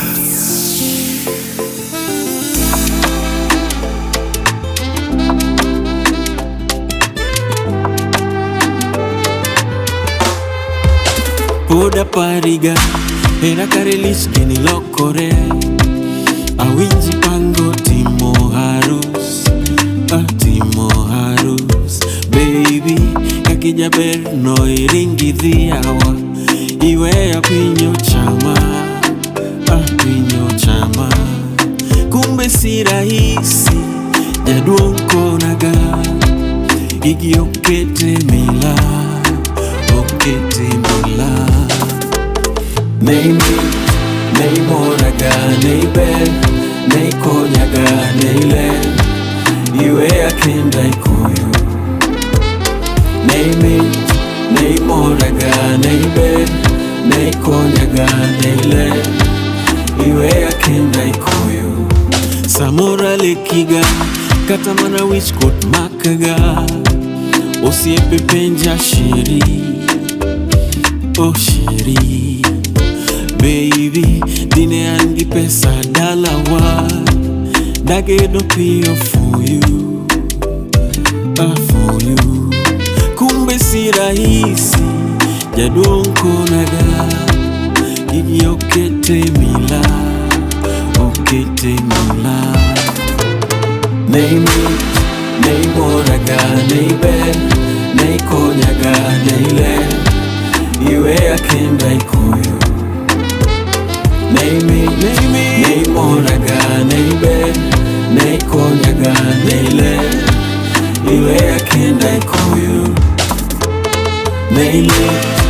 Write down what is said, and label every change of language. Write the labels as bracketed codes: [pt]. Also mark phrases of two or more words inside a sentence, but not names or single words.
[luo] Poda pariga era karelis keni lokore awinji pango timo harus baby kakija ber no iringi dhiawa iwe apinyo chama [sw] kumbe si rahisi [luo] jaduong konaga igi okete mila Nei moraga, nei ber, nei konyaga, nei ler Iwe akenda ikoyo Nei moraga, nei ber, nei konyaga, nei ler Iwe akenda ikoyo Samora lekiga, katamana wichkot makaga Osiepe penja shiri Oh shiri Baby, dine angi pesa dalawa Dagedo pio [en] for you [sw] Kumbe si rahisi [luo] Jaduong konaga Igi okete mila Nei moraga, nei ber Nei konyaga, nei ler Iwe akenda ikoyo Nei moraga, nei ber, nei konyaga, nei ler Iwe akenda ikoyo Nei ler